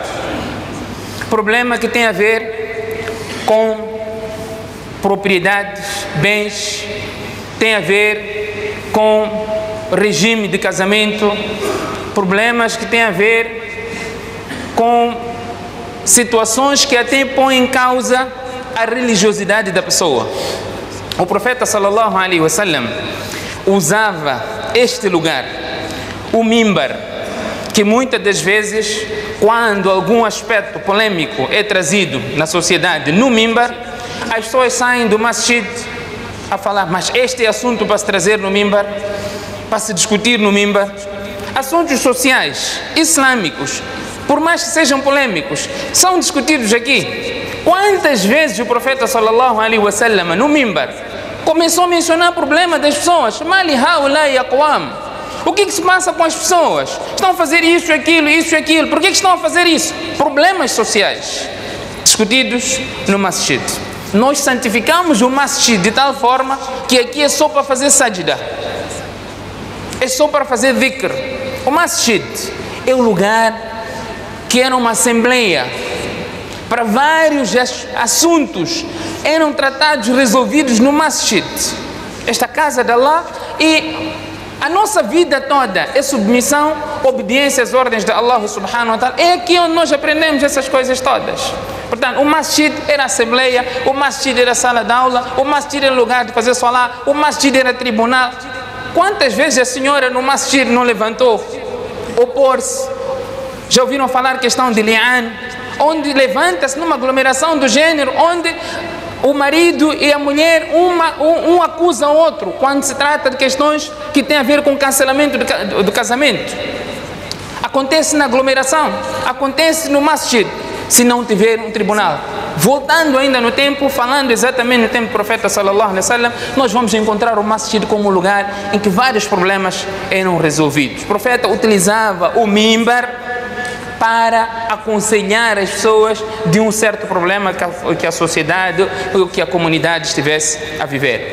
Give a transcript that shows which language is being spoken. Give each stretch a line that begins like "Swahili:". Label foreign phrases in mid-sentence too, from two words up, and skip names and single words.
Portuguese: Problema que tem a ver com propriedades, bens, tem a ver com regime de casamento, problemas que têm a ver com situações que até põem em causa a religiosidade da pessoa. O profeta
Arabic: صلى الله عليه وسلم
Portuguese: usava este lugar, o mimbar, que muitas das vezes, quando algum aspecto polêmico é trazido na sociedade no mimbar, as pessoas saem do masjid a falar, mas este é assunto para se trazer no mimbar, para se discutir no mimbar. Assuntos sociais, islâmicos, por mais que sejam polêmicos, são discutidos aqui. Quantas vezes o profeta
Arabic: صلى الله عليه وسلم
Portuguese: no mimbar começou a mencionar o problema das pessoas?
Arabic: مالي هؤلاء أقوام.
Portuguese: O que se passa com as pessoas? Estão a fazer isso e aquilo. Por que estão a fazer isso? Problemas sociais discutidos no masjid. Nós santificamos o masjid de tal forma que aqui é só para fazer sajda, é só para fazer dhikr. O masjid é o lugar que era uma assembleia para vários assuntos eram tratados, resolvidos no masjid, esta casa de Allah, e a nossa vida toda é submissão, obediência às ordens de Allah
Arabic: سبحانه وتعالى.
Portuguese: É aqui onde nós aprendemos essas coisas todas. Portanto, o masjid era assembleia, o masjid era sala de aula, o masjid era lugar de fazer salat, o masjid era tribunal. Quantas vezes a senhora no masjid não levantou opor-se? Já ouviram falar questão de li'an, onde levanta-se numa aglomeração do gênero, onde o marido e a mulher, um acusa o outro, quando se trata de questões que têm a ver com o cancelamento do casamento. Acontece na aglomeração, acontece no masjid, se não tiver um tribunal. Voltando ainda no tempo, falando exatamente no tempo do profeta
Arabic: صلى الله عليه وسلم,
Portuguese: nós vamos encontrar o masjid como um lugar em que vários problemas eram resolvidos. O profeta utilizava o mimbar para aconselhar as pessoas de um certo problema que a sociedade ou que a comunidade estivesse a viver.